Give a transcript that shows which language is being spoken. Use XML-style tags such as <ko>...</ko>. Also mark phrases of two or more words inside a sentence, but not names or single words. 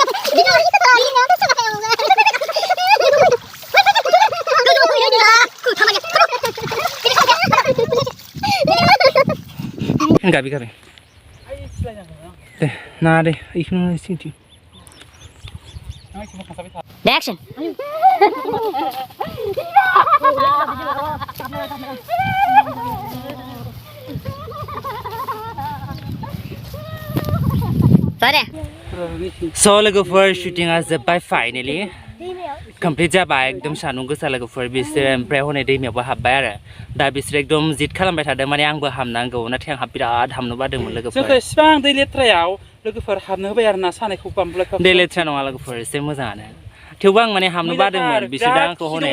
<id>Gabi gabi. Deh, nah deh, ikut sini.</id> <en>Action. Sorry.</en> <brx>So logoफोर shooting-आ जोब्बाय finally. Complete जाबाय एकदम सान्दुं गोसा लोगोफोर बिसोर ओमफ्राय हनै दैमायावबो हाबबाय आरो दा बिसोर एकदम जिद खालामबाय थादों माने आंबो हाबनांगौ नाथाय आंहा बिराद हाबनो बादोंमोन लोगोफोर जोंखौ इसिबां दै लेथ्रायाव लोगोफोर हाबनो होबाय आरो ना सानायखौ बामब्लायखौ दै लेथ्रा नङा लोगोफोर एसे मोजाङानो थेवबो आं माने हाबनो बादोंमोन बिसोर दा आंखौ हनै</brx>